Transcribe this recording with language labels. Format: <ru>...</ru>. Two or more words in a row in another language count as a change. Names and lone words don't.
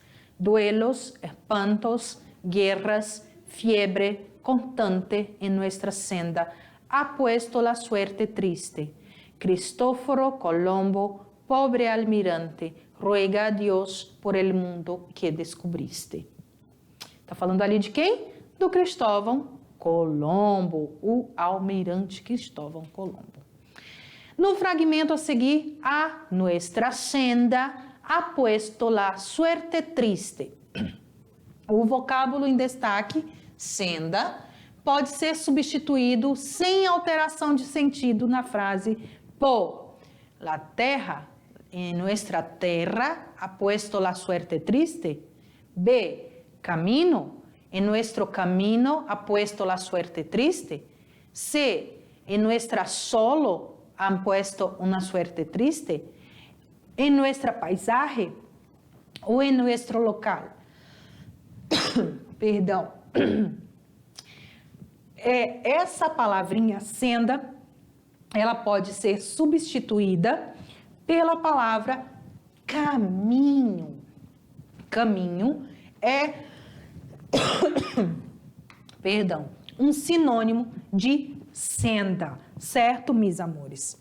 <es>Duelos, espantos, guerras, fiebre constante en nuestra senda ha puesto la suerte triste. Cristóforo Colombo, pobre almirante, ruega a Deus por el mundo que descobriste.</es> <pt>Está falando ali de quem? Do Cristóvão Colombo, o almirante Cristóvão Colombo. No fragmento a seguir,</pt> <es>a nuestra senda ha puesto la suerte triste.</es> <pt>O vocábulo em destaque, senda, pode ser substituído sem alteração de sentido na frase por</pt> <es>la terra, en nuestra terra ha puesto la suerte triste. B, camino, en nuestro camino ha puesto la suerte triste. C, en nuestra solo han puesto una suerte triste. En nuestra paisaje o en nuestro local.</es> <pt>Perdão. Essa palavrinha senda, ela pode ser substituída pela palavra caminho. Caminho é, perdão, um sinônimo de senda, certo, meus amores?</pt>